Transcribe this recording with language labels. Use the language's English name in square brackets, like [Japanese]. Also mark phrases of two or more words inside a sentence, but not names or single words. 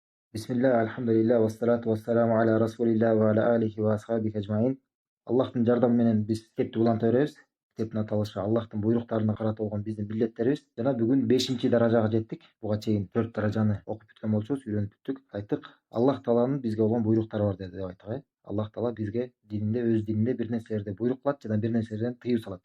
[Arabic] بسم الله، الحمد لله، والصلاة والسلام على رسول الله وعلى آله وأصحابه أجمعين. [Kyrgyz] Аллахтың жардамы менен биз китепти уланта беребиз. Китептин аталышы Аллахтын буйруктарына карата болгон биздин милдеттерибиз. Жана бүгүн 5-чи даражага жеттик. Буга чейин 4 даражаны окуп бүткөн болчубуз, үйрөнүп бүттүк. Айттык, Аллах Тааланын бизге болгон буйруктары бар деп айттык. Аллах Таала бизге өз дининде бир нерселерди буйрук кылат жана бир нерселерден тыюу салат.